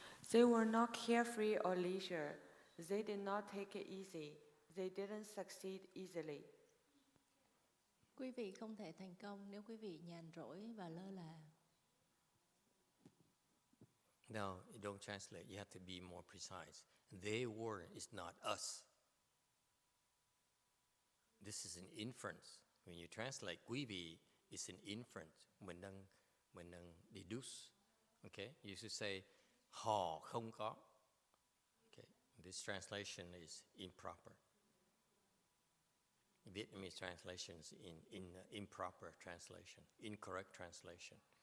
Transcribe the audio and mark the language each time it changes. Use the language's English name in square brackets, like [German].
[English] They were not carefree or leisure. They did not take it easy. They didn't succeed easily. [Vietnamese] Quý vị không thể thành công nếu quý vị nhàn rỗi và lơ là. [English] No, you don't translate. You have to be more precise. They were is not us. This is an inference. When you translate, quý vị is an inference. [Vietnamese] Mình đang deduce. Okay? [English] You should say, [Vietnamese] họ không có. [English] Okay? This translation is improper. Vietnamese translation is in improper translation, incorrect translation.